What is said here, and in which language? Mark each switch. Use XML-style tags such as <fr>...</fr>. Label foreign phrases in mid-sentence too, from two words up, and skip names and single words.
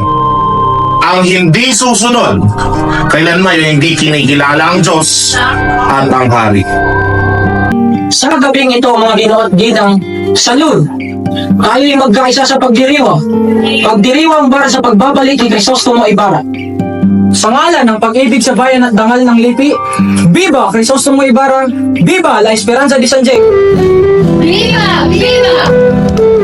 <tl>Ang hindi susunod, kailanman ay hindi kinikilala ang Diyos at ang Hari. Sa gabing ito, mga Ginoo at Ginang, salud! Kayo'y magkaisa sa pagdiriwa. Pagdiriwang para sa pagbabalik ni Crisostomo Ibarra. Sa ngalan ng pag-ibig sa bayan at dangal ng lipi, Viva Crisostomo Ibarra!</tl> <es>Viva la Esperanza de San Diego! Viva! Viva!</es>